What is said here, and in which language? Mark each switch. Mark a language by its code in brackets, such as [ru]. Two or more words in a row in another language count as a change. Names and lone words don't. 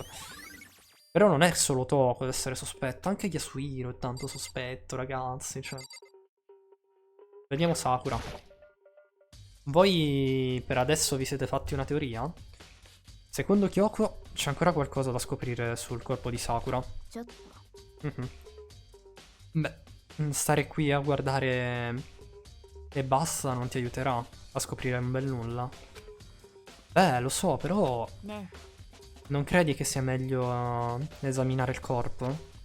[it] Però non è solo Toko ad essere sospetto, anche Yasuhiro è tanto sospetto, ragazzi, cioè. Vediamo Sakura. Voi per adesso vi siete fatti una teoria? Secondo Kyoko c'è ancora qualcosa da scoprire sul corpo di Sakura. [ja] ちょっと Mhm. [it] Beh, stare qui a guardare e basta non ti aiuterà a scoprire un bel nulla. Lo so, però [ja] ね [it] non credi che sia meglio esaminare il corpo?